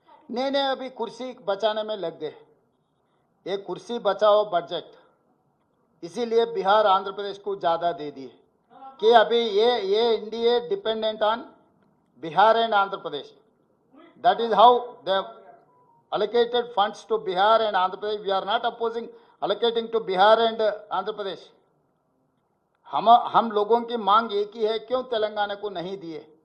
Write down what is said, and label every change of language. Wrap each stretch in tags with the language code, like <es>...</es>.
<hi>नहीं, अभी कुर्सी बचाने में लग गए, एक कुर्सी बचाओ बजट, इसीलिए बिहार आंध्र प्रदेश को ज़्यादा दे दिए कि अभी ये</hi> <en>India dependent on Bihar and Andhra Pradesh. That is how they allocated funds to Bihar and Andhra Pradesh. We are not opposing allocating to Bihar and Andhra Pradesh.</en> <hi>हम लोगों की मांग एक ही है, क्यों तेलंगाना को नहीं दिए?</hi>